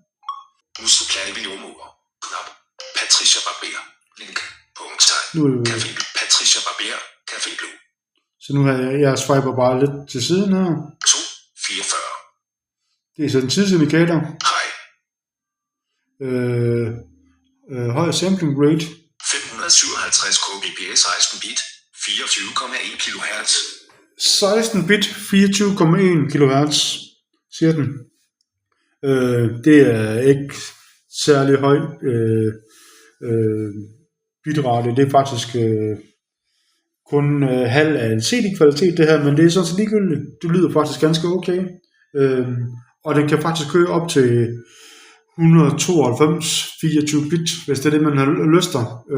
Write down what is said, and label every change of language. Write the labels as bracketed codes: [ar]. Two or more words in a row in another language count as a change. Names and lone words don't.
[da] Knap. Patricia Barber. Link. Punkttegn. Nu, Café. Patricia Barber. Café Blue. så nu har jeg swiper bare lidt til siden her. 2. 44. Det er så en tidsindikator. Hej. Høj [en] sampling rate. [da] 557 kbps 16 bit. 24,1 kHz. 16 bit, 24,1 kHz, siger den. Det er ikke særlig høj bitrate. Det er faktisk kun halv af en CD-kvalitet det her, men det er sådan set ligegyldigt. Det lyder faktisk ganske okay. Og den kan faktisk køre op til 192 24 bit, hvis det er det, man har lyst til.